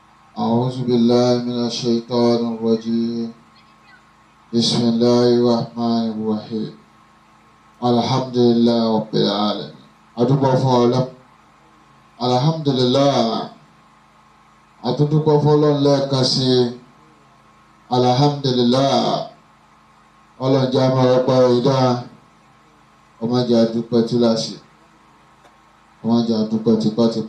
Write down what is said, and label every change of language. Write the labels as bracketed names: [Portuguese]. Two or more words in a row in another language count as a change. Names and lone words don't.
[Arabic] أعوذ بالله من الشيطان الرجيم. بسم الله الرحمن الرحيم. الحمد لله رب العالمين. [Yoruba] adúpẹ́ fún Ọlọ́run. alhamdulillah. adúpẹ́ fún Ọlọ́run lẹ́ẹ̀kan sí i. alhamdulillah. Ọlọ́run jẹ́ àmọ́ ọpẹ́ ìdá. ọmọ jẹ́ adúpẹ́ túláṣì. ọmọ jẹ́ adúpẹ́ tipátipá.